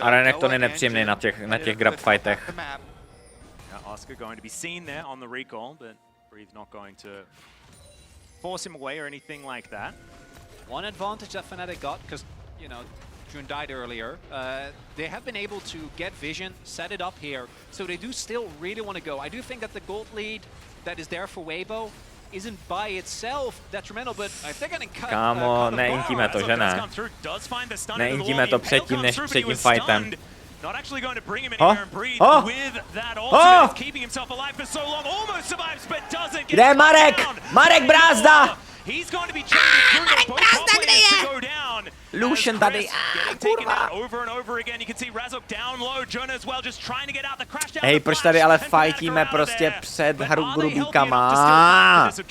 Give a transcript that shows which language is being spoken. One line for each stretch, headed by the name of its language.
Czech: A Renekton je nepříjemný na těch grab fightech.
English: Oscar going to be seen there on the recall, but Breathe not going to force him away or anything like that. One advantage that Fnatic got, because, you know, Jun died earlier, they have been able to get vision, set it up here, so they do still really want to go. I do think that the gold lead that is there for Weibo isn't by itself detrimental, but if they're getting cut...
Czech: Kámo, neintíme to, že ne? Neintíme to předtím, než před tím fightem.
English: Not actually going to bring him in here and Breathe with that ultimate, keeping himself alive for so long, almost survives, but doesn't get down. Marek Brázda! He's going to be traded through both players to go down.
Czech: Lucian tady, kurva.
English: Over and over again, you can see Razok down low, Jun as well, just trying to get out the crash down.
Czech: Hej, proč tady ale fightíme prostě před grubíkama?